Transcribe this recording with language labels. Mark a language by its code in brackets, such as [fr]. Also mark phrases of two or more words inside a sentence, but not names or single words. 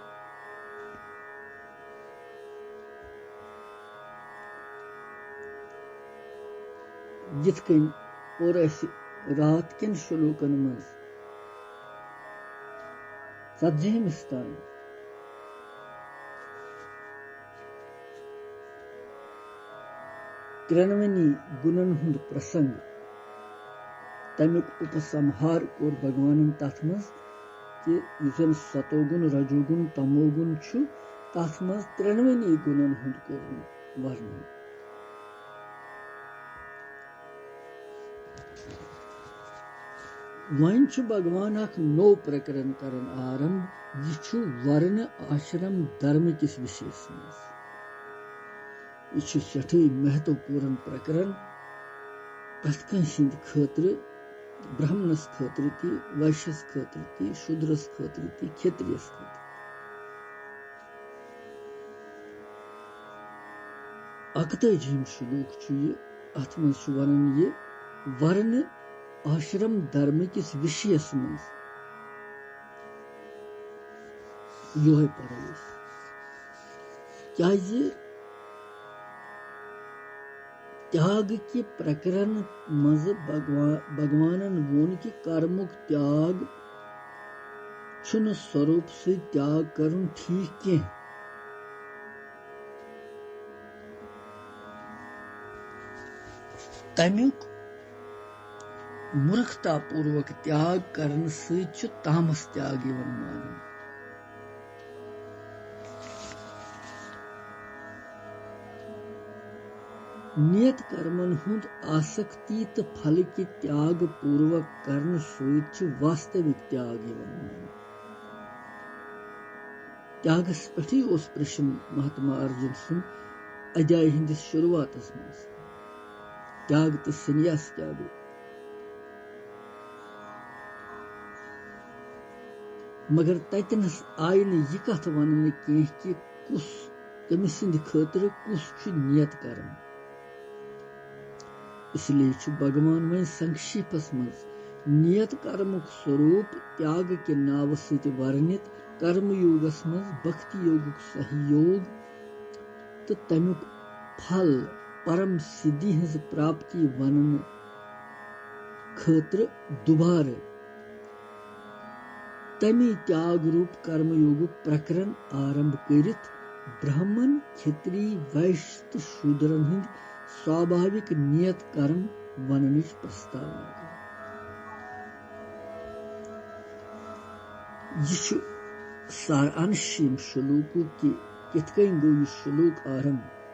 [ks] जिथ कन और रात कन श्लोकन मज 40 तान त्रेनवनी गुणन हुंद प्रसंग तमुक उपसंहार कोर भगवान तथ मज कि युजन सतोगुण रजोगुण तमोगुण छु तथ मज त्रेनवनी गुणन हुंद कोर वर्णन। वन छु भगवान अख नो प्रकरण करन आरंभ यह छु वर्ण आश्रम धर्म किस विशेष मज यह छु सठे महत्वपूर्ण प्रकरण प्रत कंद खतर ब्राह्मणस खतर ती वैश्यस खतर ती शूद्रस खतर ती क्षत्रियस खतर। अकतजीम श्लोक छु यह अथ मज छु वनन यह वर्ण आश्रम धर्म किस विषय मज योहे पर क्या त्याग के प्रकरण मज भगवान वोन कि कर्मुक त्याग छुन स्वरूप से त्याग करुन ठीक के तमुक मूर्खता पूर्वक त्याग करन से तामस त्याग यवन मानन। नियत कर्मन हुंद आसक्ति तो फल के त्याग पूर्वक करन से वास्तविक त्याग यवन मानन। त्यागस पे उस प्रश्न महात्मा अर्जुन सुन अध्याय हिंदिस शुरुआत मज त्याग तो संन्यास क्या गो। मगर ततनस आय न यह कथ वन कह कि कुस तमिस खतर कुस नियत कर्म। इसलिए भगवान वन संक्षेपस मज नियत कर्मुक स्वरूप त्याग के नाव सत वर्णित कर्मयोगस मज भक्ति योगुक सहयोग तो तमुक फल परम सिद्धि हज प्राप्ति वनन खतर दुबार तमी त्याग रूप कर्मयोगुक प्रकरण आरंभ करित ब्राह्मण क्षत्रिय वैश्य शूद्रन हिंद स्वाभाविक नियत कर्म वननिच प्रस्तावना यह सारांशिम श्लोकों के कितकन गो यह श्लोक आरंभ